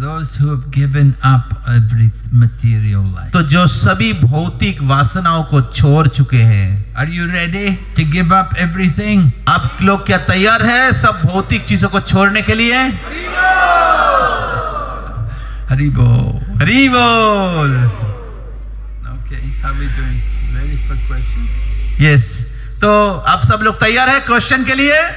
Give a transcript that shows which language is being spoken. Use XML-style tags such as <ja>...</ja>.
<en>Those who have given up every material life.</en> <hi>तो जो सभी भौतिक वासनाओं को छोड़ चुके हैं।</hi> <en>Are you ready to give up everything?</en> <hi>आप लोग क्या तैयार हैं सब भौतिक चीजों को छोड़ने के लिए?</hi> <sa>Hari Bol. हरि बोल।</sa> <en>Okay, how are we doing? Ready for question?</en> <hi>Yes, तो आप सब लोग तैयार हैं क्वेश्चन के लिए?</hi>